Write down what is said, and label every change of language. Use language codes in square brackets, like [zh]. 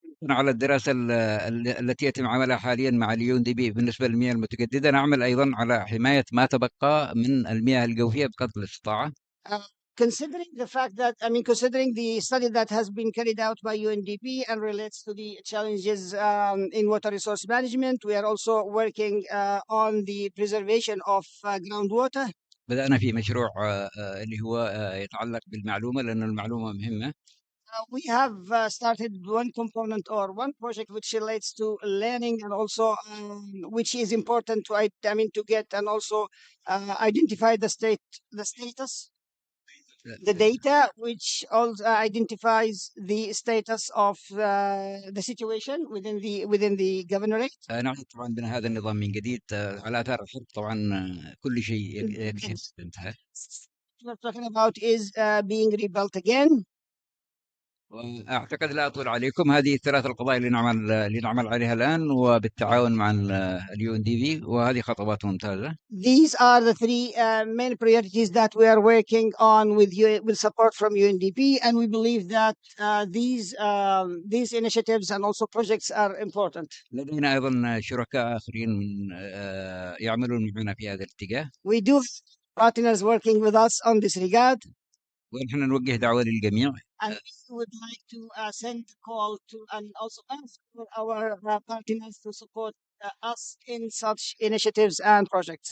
[ar] على الدراسة التي يتم عملها حاليا مع UNDP بالنسبة للمياه المتجددة، نعمل أيضا على حماية ما تبقى من المياه الجوفية بقدر الاستطاعة. [en] Considering the study that has been carried out by UNDP and relates to the challenges in water resource management, we are also working on the preservation of groundwater. [ar] بدأنا في مشروع اللي هو يتعلق بالمعلومة، لأن المعلومة مهمة. [en] We have started one component or one project which relates to learning and also which is important to get and also identify the status. The data which also identifies the status of the situation within the governorate. [ar] نعم طبعا بنا هذا النظام من جديد على اثار الحرب، طبعا كل شيء انتهى. [en] What we're talking about is being rebuilt again. [ar] واعتقد لا اطول عليكم، هذه الثلاث القضايا اللي نعمل عليها الان وبالتعاون مع UNDP، وهذه خطوات ممتازه. [en] These are the three main priorities that we are working on with support from UNDP, and we believe that these initiatives and also projects are important. [ar] لدينا ايضا شركاء اخرين يعملون معنا في هذا الاتجاه. [en] We do have partners working with us on this regard. [ar] ونحن نوجه دعوة للجميع. [en] And we would like to send a call to and also ask for our partners to support us in such initiatives and projects.